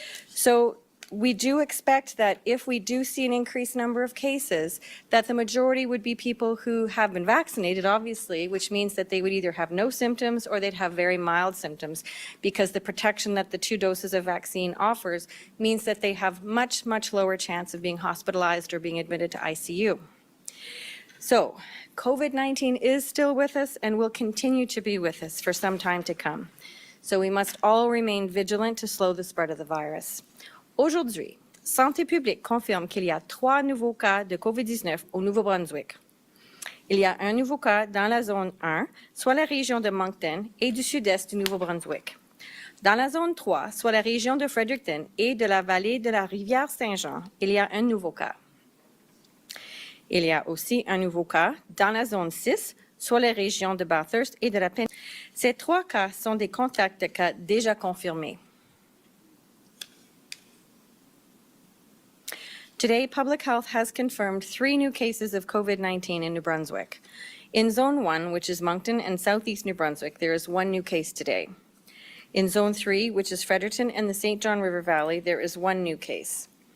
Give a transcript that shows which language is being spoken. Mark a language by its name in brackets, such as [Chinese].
[English] So we do expect that if we do see an increased number of cases, that the majority would be people who have been vaccinated, obviously, which means that they would either have no symptoms or they'd have very mild symptoms, because the protection that the 2 doses of vaccine offers means that they have much, much lower chance of being hospitalized or being admitted to ICU. So COVID-19 is still with us and will continue to be with us for some time to come. So we must all remain vigilant to slow the spread of the virus. [French] Aujourd'hui, Santé publique confirme qu'il y a 3 nouveaux cas de COVID-19 au Nouveau-Brunswick. Il y a un nouveau cas dans la zone 1, soit la région de Moncton et du sud-est du Nouveau-Brunswick. Dans la zone 3, soit la région de Fredericton et de la vallée de la rivière Saint-Jean, il y a un nouveau cas. Il y a aussi un nouveau cas dans la zone 6, soit les régions de Bathurst et de la péninsule. Ces 3 cas sont des contacts de cas déjà confirmés. [English] Today, Public Health has confirmed 3 new cases of COVID-19 in New Brunswick. In Zone 1, which is Moncton and southeast New Brunswick, there is 1 new case today. In Zone 3, which is Fredericton and the St. John River Valley, there is 1 new case.